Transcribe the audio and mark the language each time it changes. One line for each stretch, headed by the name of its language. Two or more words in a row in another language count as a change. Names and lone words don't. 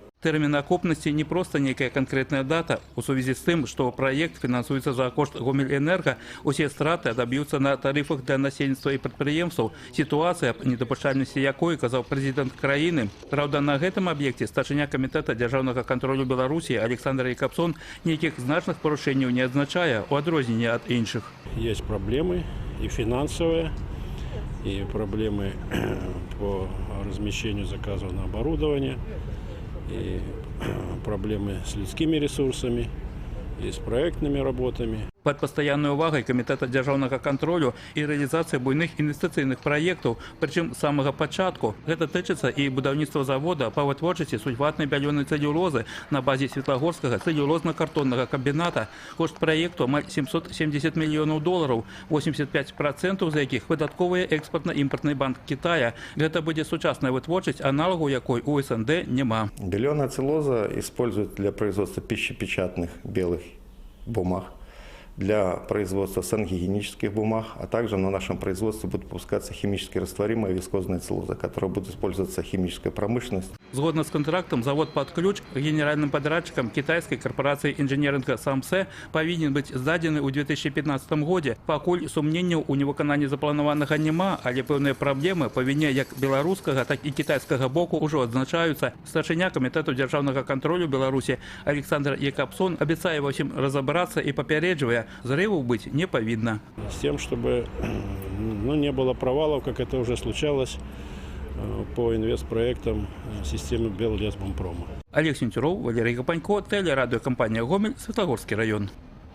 Belarusian: Тэрмін акупнасці не проста нейкая канкрэтная дата. У сувязі з тым, што праект фінансуецца за кошт Гомель-Энерга, усе страты адаб'юцца на тарыфах для насельніцтва і прадпрыемстваў. Сітуацыя, аб недапушчальнасці якой казаў прэзідэнт краіны. Праўда, на гэтым аб'екце старшыня камітэта дзяржаўнага кантролю Беларусі Александр Якабсон нейкіх значных парушэнняў не адзначае, у адрозненне ад іншых.
Russian: Есть проблемы и финансовые, и проблемы по размещению заказов на оборудование, и проблемы с людскими ресурсами, и с проектными работами.
Belarusian: Пад пастаяннай увагай камітэта дзяржаўнага кантролю і рэалізацыя буйных інвестыцыйных праектаў, прычым з самага пачатку. Гэта тычыцца і будаўніцтва завода па вытворчасці сульфатнай бялёнай цэлюлозы на базе Светлагорскага цэлюлозна-картоннага камбіната. Кошт праекту амаль 770 мільёнаў долараў, 85% з якіх выдатковыя экспартна-імпартны банк Китая. Гэта будзе сучасная вытворчасць, аналагу якой у СНД няма.
Russian: Белёная целлулоза используют для производства пищепечатных белых бумаг, для производства сангигиенических бумаг, а также на нашем производстве будет выпускаться химически растворимая вискозная целлулоза, которая будет использоваться в химической промышленности.
Belarusian: Згодна з контрактам,
Russian: завод под ключ генеральным подрядчиком китайской корпорации инженеринга Самсе
Belarusian: павінен быць здадзены ў 2015 годзе. Пакуль сумненняў у невыкананні запланаванага няма, але пэўныя праблемы па віне як беларускага, так і кітайскага боку ўжо адзначаюцца. Старшыня камітэту дзяржаўнага кантролю Беларусі Александр Якабсон абяцае ва ўсім разабрацца і папярэджвае, зрываў быць не павінна.
Russian: С тем, чтобы не было провалов, как это уже случалось по инвестпроектам системы Беллесбумпрома. Олег Сентюров, Валерий Гапанько, телерадиокомпания «Гомель», Светлагорский район.